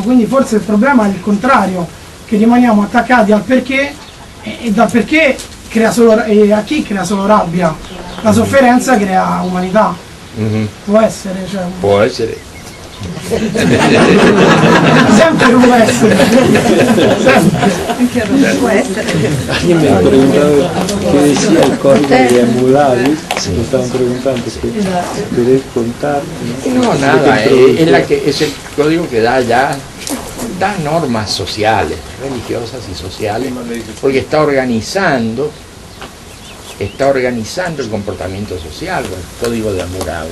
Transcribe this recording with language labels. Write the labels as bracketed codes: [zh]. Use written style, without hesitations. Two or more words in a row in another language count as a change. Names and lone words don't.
[it] Quindi forse il problema è il contrario, che rimaniamo attaccati al perché e dal perché crea solo, e a chi crea solo rabbia. La sofferenza crea umanità. Può essere, cioè, può essere. Sempre può essere. Sempre può essere. [es] Alguien me preguntaba qué decía el código de Hammurabi. Me estaban preguntando qué querés contar. No, nada, es el código que da normas sociales, religiosas y sociales, porque está organizando el comportamiento social, el código de Hammurabi.